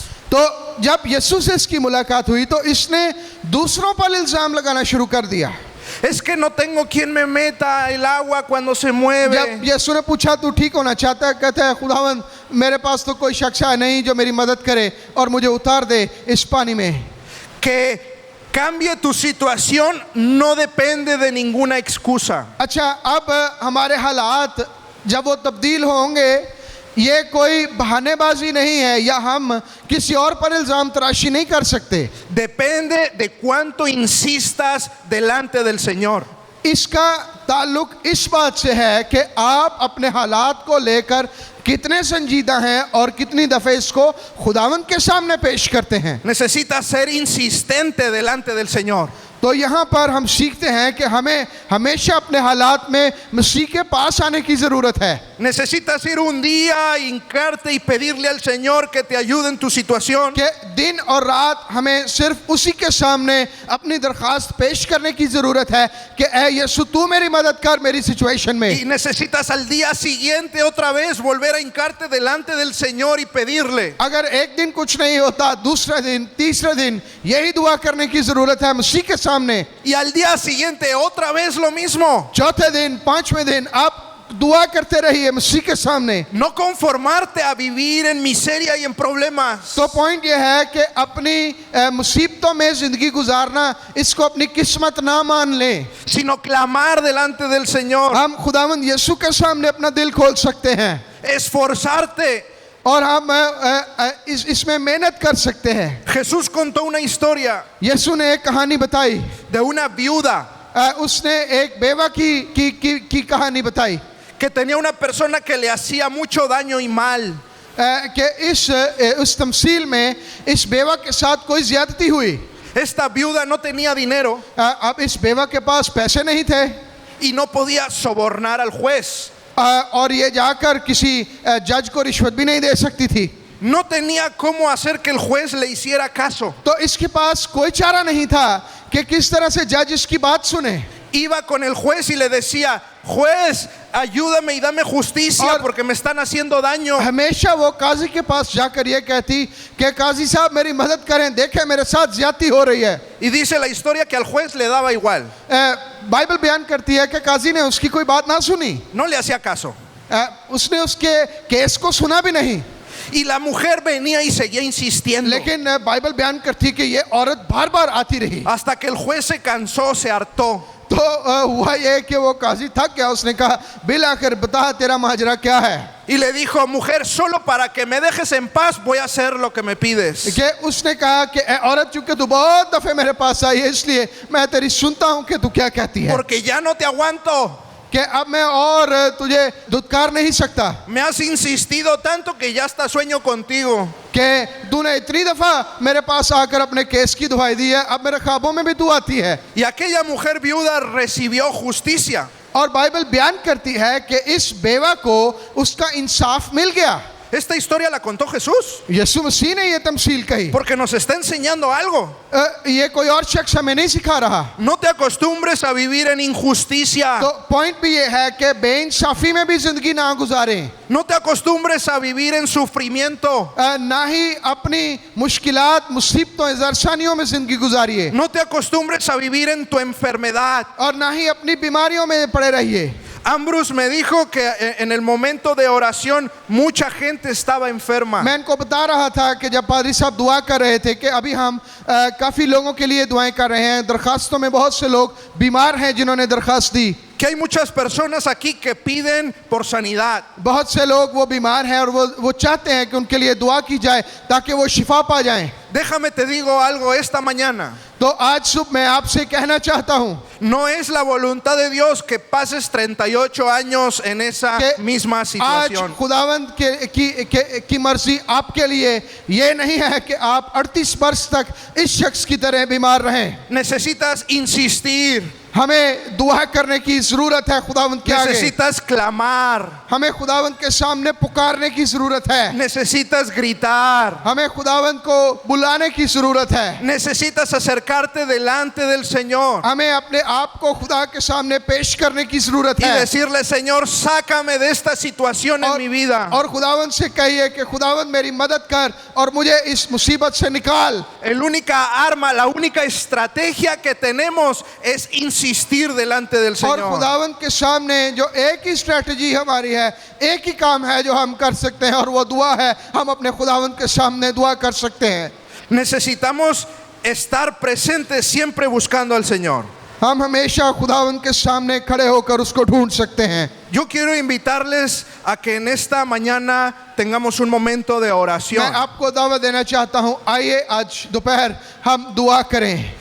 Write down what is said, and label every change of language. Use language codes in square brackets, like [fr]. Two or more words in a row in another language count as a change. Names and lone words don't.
[ur] تو جب یسوع سے اس کی ملاقات ہوئی تو اس نے دوسروں پر الزام لگانا شروع کر دیا. [es] Es que no tengo quien me meta el agua cuando se mueve. [ur] جب یسوع نے پوچھا تو ٹھیک ہونا چاہتا ہے، کہتا ہے خداوند میرے پاس تو کوئی شخص ہے نہیں جو میری مدد کرے اور مجھے اتار دے اس پانی میں. [es] Que cambie tu situación no depende de ninguna excusa. [ur] اچھا، اب ہمارے حالات جب وہ تبدیل ہوں گے یہ کوئی بہانے بازی نہیں ہے یا ہم کسی اور پر الزام تراشی نہیں کر سکتے. [es] Depende de cuánto insistas delante del Señor. [ur] اس کا تعلق اس بات سے ہے کہ آپ اپنے حالات کو لے کر کتنے سنجیدہ ہیں اور کتنی دفعہ اس کو خداوند کے سامنے پیش کرتے ہیں. [es] Necesitas ser insistente delante del Señor. [ur] تو یہاں پر ہم سیکھتے ہیں کہ ہمیں ہمیشہ اپنے حالات میں مسیح کے پاس آنے کی ضرورت ہے. [es] Necesitas ir un día, hincarte y pedirle al Señor que te ayude en tu situación. [ur] کہ دن اور رات ہمیں صرف اسی کے سامنے اپنی درخواست پیش کرنے کی ضرورت ہے کہ اے یسوع تو میری مدد کر میری سچویشن میں. [es] Y necesitas al día siguiente otra vez volver a hincarte delante del Señor y pedirle. [ur] اگر ایک دن کچھ نہیں ہوتا، دوسرا دن، تیسرا دن یہی دعا کرنے کی ضرورت ہے مسیح کے سامنے. [es] Y al día siguiente otra vez lo mismo. [ur] چوتھے دن، پانچویں دن آپ دعا کرتے رہیے مسیح کے سامنے. [es] No conformarte a vivir en miseria y en problemas. [ur] تو پوائنٹ یہ ہے کہ اپنی مصیبتوں میں زندگی گزارنا اس کو اپنی قسمت نہ مان لیں, [es] Sino clamar delante del Señor. [ur] ہم خداوند یسوع کے سامنے اپنا دل کھول سکتے ہیں [es] Esforzarte. [ur] اور ہم اس میں محنت کر سکتے ہیں. [es] Jesús contó una historia [ur] یسوع نے ایک کہانی بتائی, [es] de una viuda [ur] اس نے ایک بیوہ کی کہانی بتائی [es] que tenía una persona que le hacía mucho daño y mal. [ur] کہ اس تمثیل میں اس بیوہ کے ساتھ کوئی زیادتی ہوئی. [es] Esta viuda no tenía dinero [ur] اب اس بیوہ کے پاس پیسے نہیں تھے [es] y no podía sobornar al juez. [ur] اور یہ جا کر کسی جج کو رشوت بھی نہیں دے سکتی تھی. [es] No tenía cómo hacer que el juez le hiciera caso. [ur] تو اس کے پاس کوئی چارہ نہیں تھا کہ کس طرح سے جج اس کی بات سنے. [es] Iba con el juez y le decía, juez, ayúdame y dame justicia porque me están haciendo daño. [ur] ہمیشہ وہ قاضی کے پاس جا کر یہ کہتی کہ قاضی صاحب میری مدد کریں، دیکھیں میرے ساتھ زیادتی ہو رہی ہے. [es] Y dice la historia que al juez le daba igual. [ur] بائبل بیان کرتی ہے کہ قاضی نے اس کی کوئی بات نہ سنی, [es] No le hacía caso. [ur] اس نے اس کے کیس کو سنا بھی نہیں. [es] Y la mujer venía y seguía insistiendo [ur] لیکن بائبل بیان کرتی ہے کہ یہ عورت بار بار آتی رہی. [es] hasta que el juez se cansó, se hartó. [ur] تو ہوا یہ کہ وہ قاضی تھک گیا، اس نے کہا بالآخر بتا تیرا ماجرا کیا ہے. [es] Y le dijo, mujer, solo para que me dejes en paz voy a hacer lo que me pides. [ur] کہ اس نے کہا کہ عورت چونکہ تو بہت دفعہ میرے پاس آئی ہے اس لیے میں تیری سنتا ہوں کہ تو کیا کہتی ہے, [es] Porque ya no te aguanto. [ur] کہ اب میں اور تجھے دھتکار نہیں سکتا, [es] Me has insistido tanto que ya hasta sueño contigo. [ur] کہ تو نے اتنی دفعہ میرے پاس آ کر اپنے کیس کی دہائی دی ہے، اب میرے خوابوں میں بھی تو آتی ہے. [es] Y aquella mujer viuda recibió justicia. [ur] اور بائبل بیان کرتی ہے کہ اس بیوہ کو اس کا انصاف مل گیا. [es] Esta historia la contó Jesús [ur] یسوع مسیح نے یہ تمثیل کہی, [es] porque nos está enseñando algo. [ur] یہ کوئی اور شخص ہمیں نہیں سکھا رہا. [es] No te acostumbres a vivir en injusticia. [ur] تو پوائنٹ بھی یہ ہے کہ بے انصافی میں بھی زندگی نہ گزاریں, [es] No te acostumbres a vivir en sufrimiento. [ur] نہ ہی اپنی مشکلات مصیبتوں زرسانیوں میں زندگی گزاریے, [es] No te acostumbres a vivir en tu enfermedad. [ur] اور نہ ہی اپنی بیماریوں میں پڑے رہیے. [es] Ambrose me dijo que en el momento de oración mucha gente estaba enferma. [ur] میں ان کو بتا رہا تھا کہ جب پادری صاحب دعا کر رہے تھے کہ ابھی ہم کافی لوگوں کے لیے دعائیں کر رہے ہیں، درخواستوں میں بہت سے لوگ بیمار ہیں جنہوں نے درخواست دی. [es] Que hay muchas personas aquí que piden por sanidad. [ur] بہت سے لوگ وہ بیمار ہیں اور وہ چاہتے ہیں کہ ان کے لیے دعا کی جائے تاکہ وہ شفا پا جائیں. [es] Déjame te digo algo esta mañana. [ur] تو آج صبح میں آپ سے کہنا چاہتا ہوں [es] No es la voluntad de Dios que pases 38 años en esa [ur] कि [es] misma [ur] आज [es] situación. [ur] خداوند کی مرضی آپ کے لیے یہ نہیں ہے کہ آپ 38 ورش تک اس شخص کی طرح بیمار رہیں. [es] Necesitas insistir. [ur] ہمیں دعا کرنے کی ضرورت ہے خداوند کے آگے, [es] Necesitas clamar. [ur] ہمیں خداوند کے سامنے پکارنے کی ضرورت ہے, [es] Necesitas gritar. [ur] ہمیں خداوند کو بلانے کی ضرورت ہے, [es] Necesitas acercarte delante del Señor [ur] ہمیں اپنے آپ کو خدا کے سامنے پیش کرنے کی ضرورت [es] y [ur] है। [es] decirle, Señor, sácame de esta situación en mi vida. [ur] اور خداوند سے کہیے کہ خداوند میری مدد کر اور مجھے اس مصیبت سے نکال. [es] La única arma, la única estrategia que tenemos es insistir delante del [ur] और [es] Señor. [ur] خداوند کے سامنے جو ایک ہی اسٹریٹجی ہماری ہے، ایک ہی کام ہے جو ہم کر سکتے ہیں اور وہ دعا ہے. ہم اپنے خداوند کے سامنے دعا کر سکتے ہیں. [es] Necesitamos estar presentes siempre buscando al Señor. [ur] ہم ہمیشہ خداوند کے سامنے کھڑے ہو کر اس کو ڈھونڈ سکتے ہیں. [es] Yo quiero invitarles a que en esta mañana tengamos un momento de oración. [ur] میں آپ کو دعوت دینا چاہتا ہوں، آئیے آج دوپہر ہم دعا کریں.